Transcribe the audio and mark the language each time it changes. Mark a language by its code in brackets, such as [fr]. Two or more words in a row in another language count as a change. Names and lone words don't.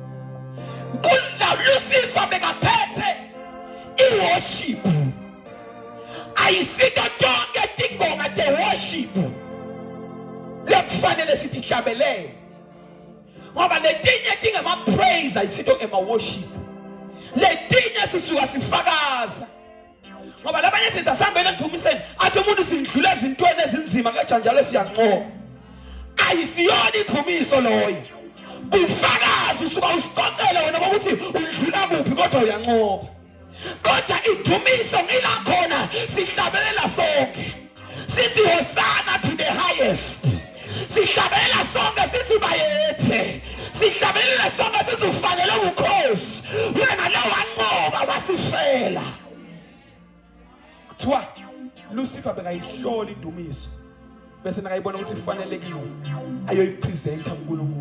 [ss] Now Lucifer bekaphethe i-worship. Ayisito tonke tingoma te-worship lekufanele sithi hlabelele, ngoba letinye tingema-praise ayisito ngema-worship. Letinye sisuka sifakaza, ngoba labanye sithi asihambele endumiseni athi umuntu sindlule ezintweni ezinzima kanjalo siyancoba. Ayisiyona indumiso loyo. Ufakazi usuka usiqoqele wena ukuthi udlula kuphi kodwa uyancoba. Kodwa indumiso ngila khona sihlabelela sonke sithi hosana [en] to the highest. [ss] Sihlabelela sonke sithi bayethe. Sihlabelela sonke sithi ufanele ukhosi. Wena lo wancoba wasifela. Kuthiwa Lucifer bekayihlola indumiso, bese nakayibona ukuthi ifanelekiwe ayoyipresenta kuNkulunkulu.